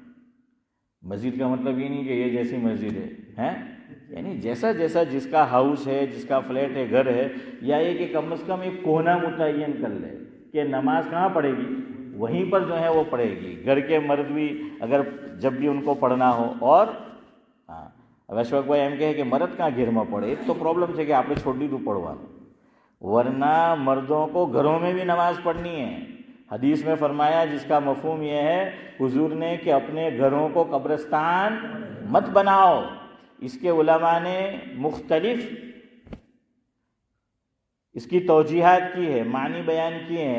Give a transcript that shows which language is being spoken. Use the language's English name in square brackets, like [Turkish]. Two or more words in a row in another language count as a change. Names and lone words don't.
[Urdu] مسجد کا مطلب یہ نہیں کہ یہ جیسی مسجد ہے، یعنی جیسا جیسا جس کا ہاؤس ہے، جس کا فلیٹ ہے، گھر ہے، یا یہ کہ کم از کم ایک کونا متعین کر لے کہ نماز کہاں پڑھے گی، وہیں پر جو ہے وہ پڑھے گی. گھر کے مرد بھی اگر جب بھی ان کو پڑھنا ہو. اور اب اشفاق بھائی [Gujarati] એમ કહે કે મરદ કાં ઘેરમાં પડે, એક તો પ્રોબ્લેમ છે કે આપણે છોડી દીધું પढ़વાનું, [Urdu] ورنہ مردوں کو گھروں میں بھی نماز پڑھنی ہے. حدیث میں فرمایا جس کا مفہوم یہ ہے حضور نے کہ اپنے گھروں کو قبرستان مت بناؤ. اس کے علماء نے مختلف اس کی توجیحات کی ہے، معنی بیان کیے ہیں.